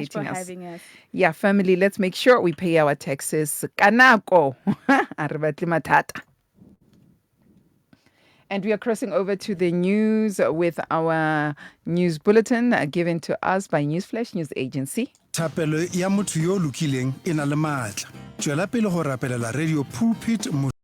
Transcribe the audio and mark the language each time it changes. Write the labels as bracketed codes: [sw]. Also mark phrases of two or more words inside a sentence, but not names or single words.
[en] Thank you so much for us. having us. Yeah, family, let's make sure we pay our taxes. Kanako. And we are crossing over to the news with our news bulletin given to us by Newsflash News Agency. [tn] Thapelo ya motho yo lokileng e na le maatla. Tswela pele go rapelela Radio Pulpit